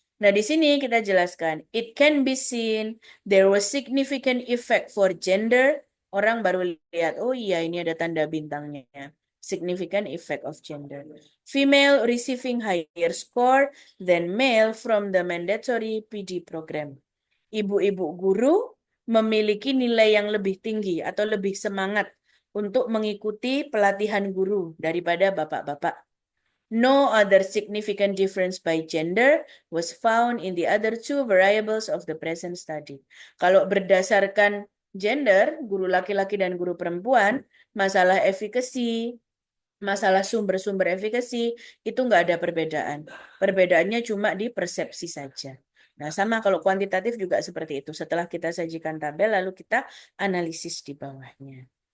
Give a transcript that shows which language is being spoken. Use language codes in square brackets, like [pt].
[id] Nah, di sini kita jelaskan, [en] it can be seen there was significant effect for gender. [id] Orang baru lihat, oh iya ini ada tanda bintangnya. [en] Significant effect of gender. Female receiving higher score than male from the mandatory PD program. [id] Ibu-ibu guru memiliki nilai yang lebih tinggi atau lebih semangat untuk mengikuti pelatihan guru daripada bapak-bapak. [en] No other significant difference by gender was found in the other two variables of the present study. [id] Kalau berdasarkan gender, guru laki-laki dan guru perempuan, masalah efikasi, masalah sumber-sumber efikasi, itu nggak ada perbedaan. Perbedaannya cuma di persepsi saja. Nah, sama kalau kuantitatif juga seperti itu. Setelah kita sajikan tabel, lalu kita analisis di bawahnya.